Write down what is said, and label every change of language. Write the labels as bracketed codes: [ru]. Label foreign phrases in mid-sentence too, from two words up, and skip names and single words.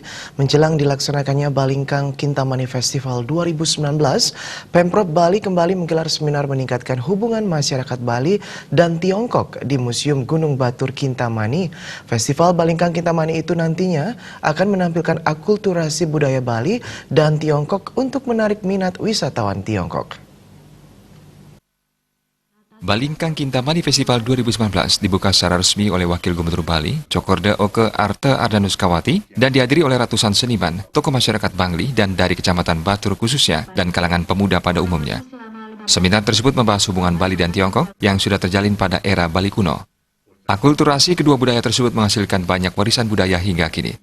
[id] Menjelang dilaksanakannya Balingkang Kintamani Festival 2019, Pemprov Bali kembali menggelar seminar meningkatkan hubungan masyarakat Bali dan Tiongkok di Museum Gunung Batur Kintamani. Festival Balingkang Kintamani itu nantinya akan menampilkan akulturasi budaya Bali dan Tiongkok untuk menarik minat wisatawan Tiongkok. Balingkang Kintamani Festival 2019 dibuka secara resmi oleh Wakil Gubernur Bali, Cokorda Oke Arte Ardanuskawati, dan dihadiri oleh ratusan seniman, tokoh masyarakat Bangli, dan dari Kecamatan Batur khususnya, dan kalangan pemuda pada umumnya. Seminar tersebut membahas hubungan Bali dan Tiongkok yang sudah terjalin pada era Bali kuno. Akulturasi kedua budaya tersebut menghasilkan banyak warisan budaya hingga kini.